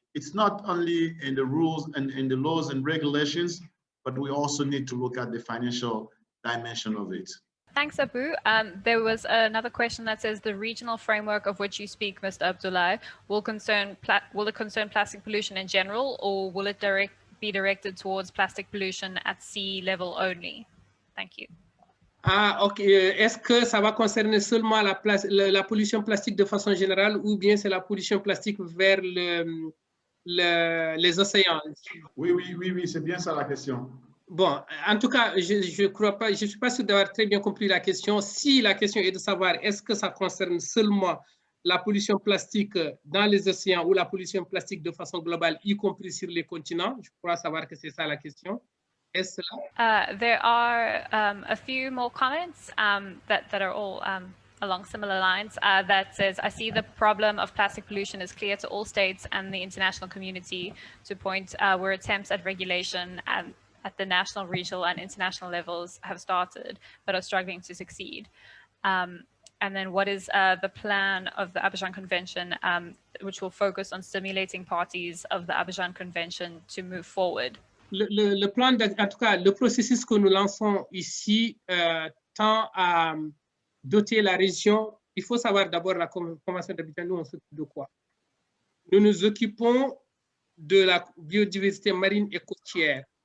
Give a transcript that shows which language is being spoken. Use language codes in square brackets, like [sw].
[en] it's not only in the rules and in the laws and regulations, but we also need to look at the financial dimension of it. Thanks, Abu. There was another question that says the regional framework of which you speak, Mr. Abdullahi, will it concern plastic pollution in general, or will it be directed towards plastic pollution at sea level only? Thank you. Ah, ok. [fr] Est-ce que ça va concerner seulement la pollution plastique de façon générale, ou bien c'est la pollution plastique vers les océans? Oui, c'est bien ça la question. Bon, en tout cas, je crois pas, je suis pas sûr d'avoir très bien compris la question. Si la question est de savoir est-ce que ça concerne seulement la pollution plastique dans les océans ou la pollution plastique de façon globale, y compris sur les continents, je crois savoir que c'est ça la question. Est-ce là? [en] There are a few more comments that are all along similar lines that says, I see the problem of plastic pollution is clear to all states and the international community to point where attempts at regulation at the national, regional and international levels have started, but are struggling to succeed. And then what is the plan of the Abidjan Convention, which will focus on stimulating parties of the Abidjan Convention to move forward? [fr] Le plan, en tout cas, le processus que nous lançons ici tend à doter la région. Il faut savoir d'abord la Convention d'Abidjan, nous on s'occupe de quoi? Nous nous occupons de la biodiversité marine et côtière.